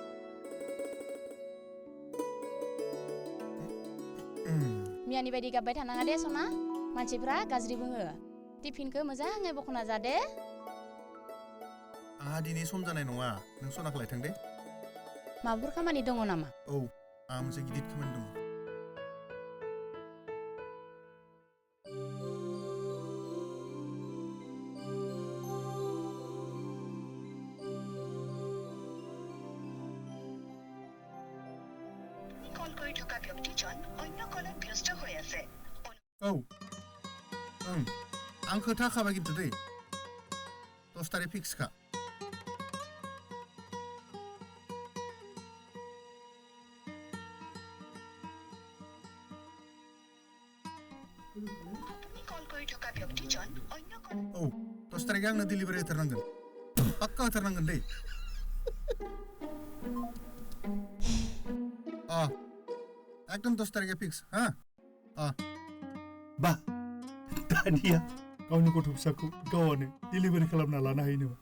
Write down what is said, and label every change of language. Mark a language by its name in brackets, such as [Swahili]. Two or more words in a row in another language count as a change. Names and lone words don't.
[Bodo] मियानि बायदि गाबबाय थानाङा दे सना मानसिफ्रा गाज्रि बुङो टिफिनखौ मोजाङै बखना जा दे आंहा दिनै सम जानाय नङा नों सनाखौ लायथां दे माबाफोर खामानि दङ नामा औ आंहा मोनसे गिदिर खामानि दङ [Assamese] কল কৰি থকা ব্যক্তিজন অন্য কলত ব্যস্ত হৈ আছে [Bodo] औ आं खोथा खाबाय खिन्थु दै 10 तारिख फिक्स खा [Assamese] কল কৰি থকা ব্যক্তিজন অন্য কলত [Bodo] औ 10 तारिख आंनो डिलिभारि होथारनांगोन पाक्का होथारनांगोन दै एकदम 10 तारिखआ फिक्स हा बा दानिया गावनि गथ' फिसाखौ गावआनो डिलिभारि खालामना लानो हायो नामा